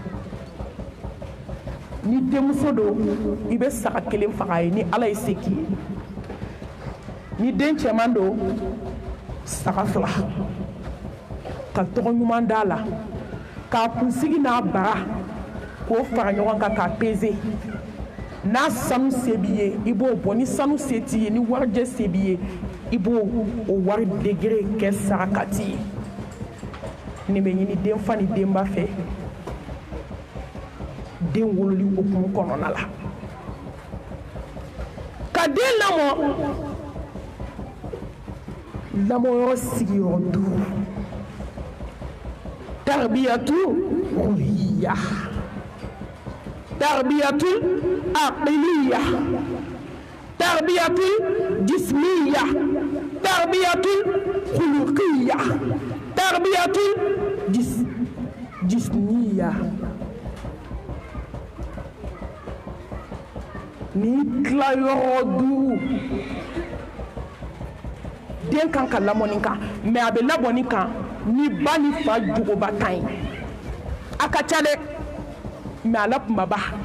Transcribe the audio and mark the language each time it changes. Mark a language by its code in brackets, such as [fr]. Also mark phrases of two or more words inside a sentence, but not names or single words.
[bm] ni denmuso don i bɛ saga kelen faga ye ni ala ye se k'i ye ni den cɛman don saga fila ka tɔgɔ ɲuman d'a la k'a kunsigi n'a bara k'o fara ɲɔgɔn kan k'a peze n'a sanu se b'i ye i b'o bɔ ni sanu se t'i ye ni warijɛ se b'i ye i b'o o wari degere kɛ sarakati ye nin bɛ ɲini den fa ni denba fɛ den wololi hukumu kɔnɔna la ka den lamɔ lamɔyɔrɔ sigiyɔrɔ 5 [ar] تربية روحية تربية عقلية تربية جسمية تربية خلقية تربية جسمية [bm] ni tila yɔrɔ 5 den kan ka lamɔ nin kan mais a bɛ labɔ nin kan ni ba ni fa jogoba tan ye a ka ca dɛ mais a la kumaba